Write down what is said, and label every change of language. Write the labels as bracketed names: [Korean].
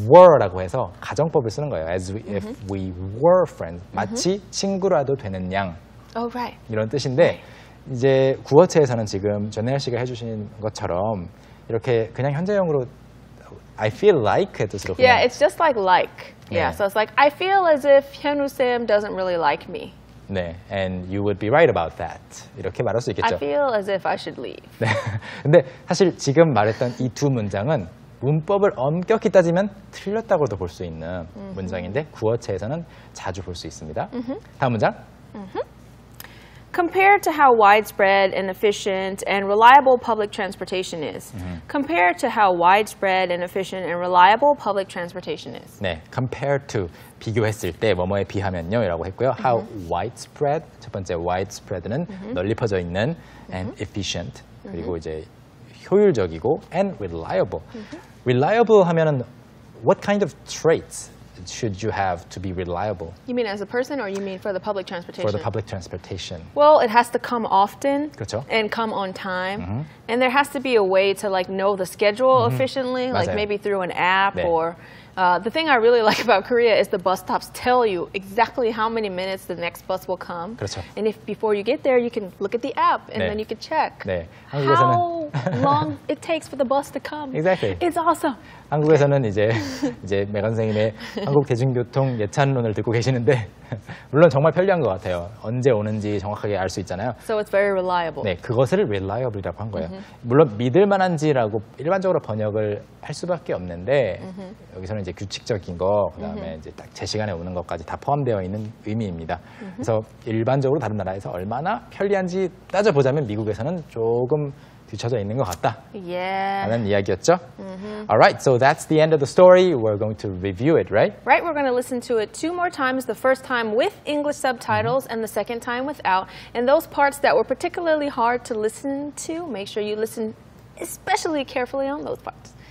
[Korean] We were라고 해서 가정법을 쓰는 거예요. [English] As if we were friends. [Korean] 마치 친구라도 되는 양. [English] Oh, right. [Korean] 이런 뜻인데 이제 구어체에서는 지금 전혜연 씨가 해주신 것처럼 이렇게 그냥 현재형으로 [English] I feel like [Korean] 의 뜻으로 [English] Yeah, it's just like. Yeah, so it's like I feel as if 현우 쌤 doesn't really like me. 네, and you would be right about that. [Korean] 이렇게 말할 수 있겠죠. [English] I feel as if I should leave. [Korean] 네, 근데 사실 지금 말했던 이 두 문장은 문법을 엄격히 따지면 틀렸다고도 볼 수 있는 문장인데 구어체에서는 자주 볼 수 있습니다. 다음 문장. [English] Compared to how widespread and efficient and reliable public transportation is. Compared to how widespread and efficient and reliable public transportation is. [Korean] 네, [English] compared to [Korean] 비교했을 때 뭐뭐에 비하면요 라고 했고요. [English] How widespread, [Korean] 첫 번째 widespread는 널리 퍼져 있는 [English] and efficient [Korean] 그리고 이제 효율적이고 [English] and reliable. reliable 하면은 what kind of traits should you have to be reliable? You mean as a person or you mean for the public transportation? For the public transportation. Well, it has to come often [Korean] 그렇죠. [English] and come on time. And there has to be a way to like know the schedule efficiently, like [Korean] 맞아요. [English] maybe through an app [Korean] 네. [English] or the thing I really like about Korea is the bus stops tell you exactly how many minutes the next bus will come. [Korean] 그렇죠. [English] And if before you get there, you can look at the app and [Korean] 네. [English] then you can check [Korean] 네. [English] how long it takes for the bus to come. Exactly. It's awesome. [Korean] 한국에서는 이제 메간 선생님의 한국 대중교통 예찬론을 듣고 계시는데 물론 정말 편리한 것 같아요. 언제 오는지 정확하게 알 수 있잖아요. [English] So it's very reliable. [Korean] 네, 그것을 reliable이라고 한 거예요. 물론 믿을 만한지라고 일반적으로 번역을 할 수밖에 없는데 여기서는 이제 규칙적인 거, 그다음에 이제 딱 제 시간에 오는 것까지 다 포함되어 있는 의미입니다. 그래서 일반적으로 다른 나라에서 얼마나 편리한지 따져보자면 미국에서는 조금 뒤쳐져 있는 것 같다. [English] Yeah. [Korean] 라는 이야기였죠. [English] Alright, so that's the end of the story. We're going to review it, right? Right, we're going to listen to it 2 more times, the first time with English subtitles and the second time without. And those parts that were particularly hard to listen to, make sure you listen especially carefully on those parts.